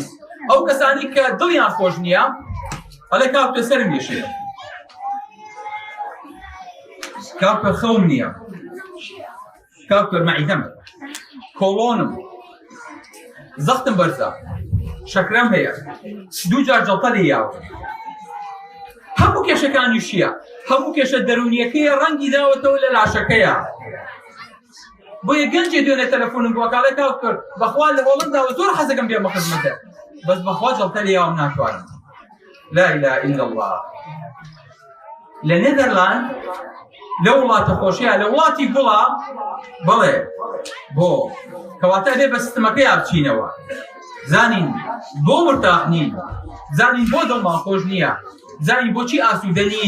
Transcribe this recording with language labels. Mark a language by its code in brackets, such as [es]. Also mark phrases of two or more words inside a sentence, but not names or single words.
[ckb] ئەو کەسانی کە دڵیان خۆش نییە ئەڵێ کاکتۆ سەرم وێشێ، کاکتۆ خەوم نییە، کاکتۆ مەعیدەم، کۆڵۆنم، زەختم بەرزە، شەکرەم هەیە، دوو جار جەڵتە لێ یاوە. هەموو کێشەکانی شیە، هەموو کێشە دەرونیەکەیە ڕەنگی داوەتەوە لە لاشەکەیە. بۆیە گەنجێ دوێنێ تەلەفۆنم بووە کاڵێ کاکتۆر بەخوا لە وەڵنداوە زۆر حەزەکەم بێمە خزمەتە، بەس بەخوا جەڵتە لێ یاوم ناتوانم. [ar] لا إله إلا الله. [ckb] لنذرلاند لە وڵاتە خۆشیە لە وڵاتی گوڵا بڵێ بۆ کەواتە بێ بە سیستەمەکەی بچینەوە زانین بۆ مرتاح نین زانین بۆ دڵمان خۆش نییە زانین بۆچی ئاسوودە نین.